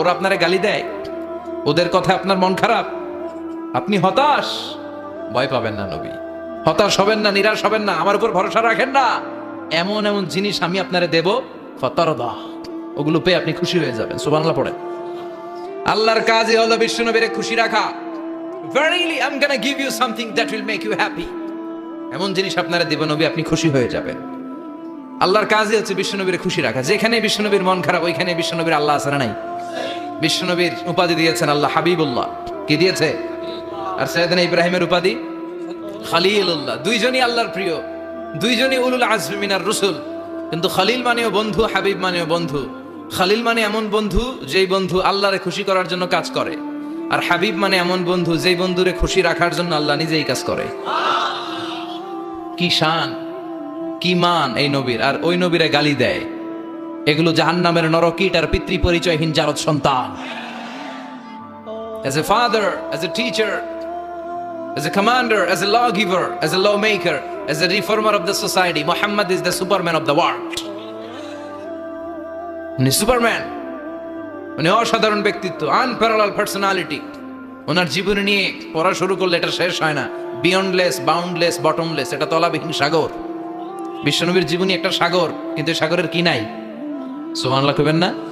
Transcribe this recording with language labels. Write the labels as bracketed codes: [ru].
[bn] ওরা আপনারে গালি দেয়, ওদের কথা আপনার মন খারাপ, আপনি হতাশ, ভয় পাবেন না নবী, হতাশ হবেন না, নিরাশ হবেন না, আমার উপর ভরসা রাখেন না। এমন এমন জিনিস আমি আপনারে দেব, ফাতারদা, ওগুলো পেয়ে আপনি খুশি হয়ে যাবেন। সুবহানাল্লাহ পড়েন। আল্লাহর কাজই হলো বিশ্বনবীরে খুশি রাখা। [en] Verily I'm gonna give you something that will make you happy, [bn] এমন জিনিস আপনারা দেব নবী, আপনি খুশি হয়ে যাবেন। আল্লাহর কাজই হচ্ছে বিশ্বনবীর খুশি রাখা। যেখানে বিশ্বনবীর মন খারাপ, ওইখানে বিশ্বনবীর আল্লাহ আছে না নাই? বিশ্বনবীর উপাধি দিয়েছেন আল্লাহ হাবিবুল্লাহ। কি দিয়েছে? আর সাইয়েদনা ইব্রাহিমের উপাধি খলিলুল্লাহ। দুইজনই আল্লাহর প্রিয়, দুইজনই [ar] উলুল আজমি মিনার রাসূল। [bn] কিন্তু খলিল মানেও বন্ধু, হাবিব মানেও বন্ধু। খলিল মানে এমন বন্ধু যেই বন্ধু আল্লাহরে খুশি করার জন্য কাজ করে, আর হাবিব মানে এমন বন্ধু যেই বন্ধুরে খুশি রাখার জন্য আল্লাহ নিজেই কাজ করে। কি শান, কি মান এই নবীর! আর ওই নবীরে গালি দেয়। এগুলো জাহান্নামের নরকীট আর পিতৃ পরিচয়হীন জারদ সন্তান। [en] As a father, as a teacher, as a commander, as a lawgiver, as a lawmaker, as a reformer of the society, Muhammad is the superman of the world. [bn] উনি সুপারম্যান, উনি অসাধারণ ব্যক্তিত্ব, [en] Unparallel personality. [bn] ওনার জীবনী নিয়ে পড়া শুরু করলে এটা শেষ হয় না। [en] beyondless, boundless, bottomless, [bn] এটা তলাবিহীন সাগর। বিশ্বনবীর জীবনী একটা সাগর, কিন্তু এই সাগরের কি নাই? সুবহানাল্লাহ কইবেন না?